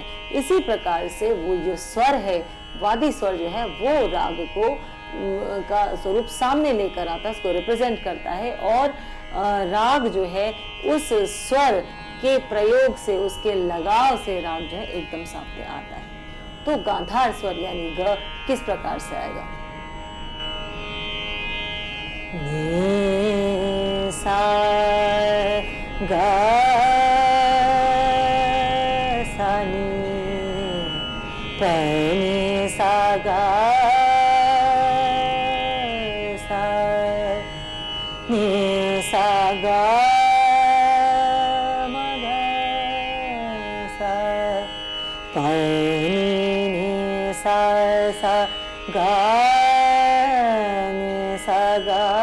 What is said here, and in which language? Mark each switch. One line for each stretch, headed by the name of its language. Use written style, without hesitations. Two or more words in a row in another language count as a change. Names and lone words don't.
Hindi: इसी प्रकार से वो जो स्वर है, वादी स्वर जो है वो राग को का स्वरूप सामने लेकर आता है, उसको रिप्रेजेंट करता है, और राग जो है उस स्वर के प्रयोग से, उसके लगाव से राग जो है एकदम सामने आता है। तो गांधार स्वर यानी ग किस प्रकार से आएगा? नि सा ग सा नि प नि सा ग सा नि सा ग म ग सा प नि सा सा ग नि सा ग